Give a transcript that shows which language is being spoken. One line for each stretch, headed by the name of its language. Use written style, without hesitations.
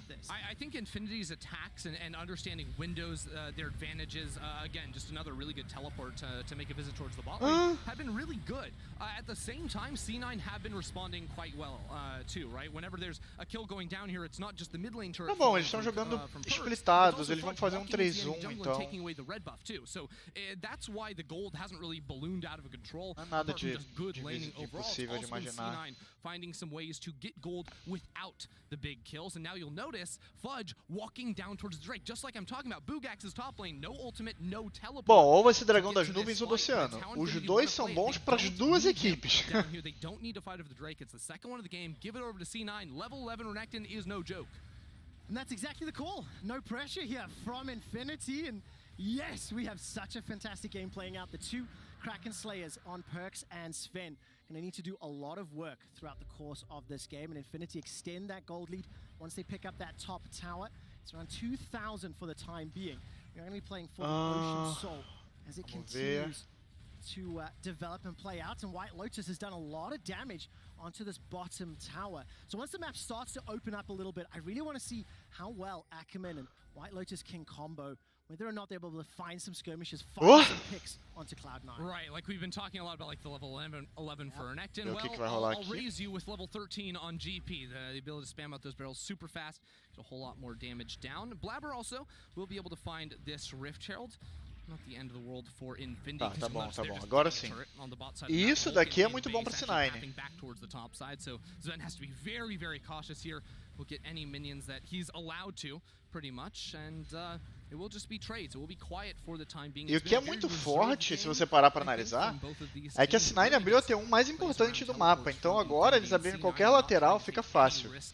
English: I think Infinity's attacks and understanding windows, their advantages, again, just another really good teleport to make a visit towards the bot lane, have been really good. At the same time, C9 have been responding quite well, too, right? Whenever there's a kill going down here, it's not just the mid lane turret.
Portuguese: Tá bom, eles estão jogando splitados, eles vão fazer um 3-1, então.
English: So that's why the gold hasn't really ballooned out of control.
Portuguese: Nada de
English: good laning overall.
Portuguese: Impossível de
English: Also been
Portuguese: imaginar.
English: C9 finding some ways to get gold without the big kills. And now you'll notice Fudge walking down towards Drake, just like I'm talking about. Bugax's top lane, no ultimate, no teleport.
Portuguese: Bom, ou vai ser Dragão das Nuvens ou do Oceano. Os dois são bons para as duas equipes.
English: They don't need to fight over the Drake. It's the second one of the game. Give it over to C9. Level 11 Renekton is no joke. And that's exactly the call. No pressure here from Infinity. And yes, we have such a fantastic game playing out. The two Kraken Slayers on Perks and Sven. And they need to do a lot of work throughout the course of this game. And Infinity extend that gold lead once they pick up that top tower. It's around 2,000 for the time being. You're going to be playing for the Ocean Soul as it continues to develop and play out. And White Lotus has done a lot of damage onto this bottom tower. So once the map starts to open up a little bit, I really want to see how well Ackerman and White Lotus can combo, whether or not they're able to find some skirmishes, find some picks onto Cloud9. Right, like we've been talking a lot about like the level 11 for Renekton. Well, I'll raise you with level 13 on GP. The ability to spam out those barrels super fast, get a whole lot more damage down. Blabber also will be able to find this Rift Herald. Not the end of the world for Infinity.
Portuguese: Tá bom, tá bom. Agora sim. E isso daqui é muito bom para C9.
English: Back towards the top side, so Sven has to be very, very cautious here. Will get any minions that he's allowed to, pretty much, and it will just be trades. It will be quiet for the time being.
Portuguese: E o que é muito forte, se você parar para analisar, é que a C9 abriu a T1 mais importante do mapa. Então agora eles abrindo qualquer lateral fica fácil.